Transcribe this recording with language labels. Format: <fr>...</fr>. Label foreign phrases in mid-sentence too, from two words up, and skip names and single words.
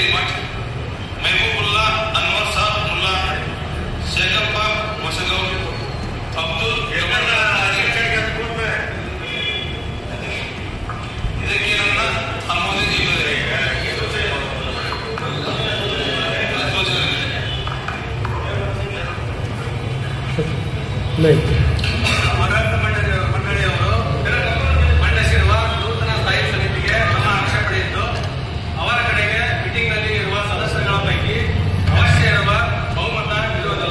<kn>मठ महबूबुल्ला अनवर साहब मुल्ला शेखप्पा मसगौ अब्दुल ಇದಕ್ಕೆ ನನ್ನ ಅನುಮೋದಿಸಿದ್ದಾರೆ. ಆಡಳಿತ ಮಂಡಳಿಯವರು ಮಂಡಿಸಿರುವ ನೂತನ ಸ್ಥಾಯಿ ಸಮಿತಿಗೆ ನಮ್ಮ ಆಕ್ಷೇಪಣೆ ಇದ್ದು ಅವರ ಕಡೆಗೆ ಮೀಟಿಂಗ್ನಲ್ಲಿ ಇರುವ ಸದಸ್ಯರುಗಳ ಪೈಕಿ ಅವಶ್ಯ ಇರುವ ಬಹುಮತ ಇರುವುದಿಲ್ಲ.</kn>